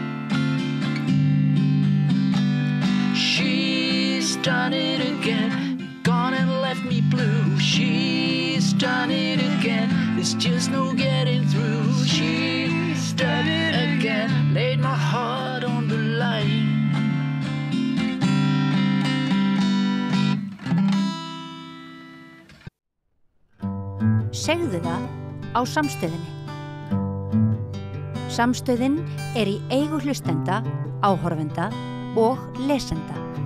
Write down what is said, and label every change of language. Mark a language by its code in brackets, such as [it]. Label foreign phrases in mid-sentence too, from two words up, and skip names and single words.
[en] She's done it again, gone and left me blue. She's done it again, there's just no getting through. She's done it again, laid my heart on the line. [is] Segðu það á Samstöðinni. Samstöðin í eigu hlustenda, áhorfenda og lesenda.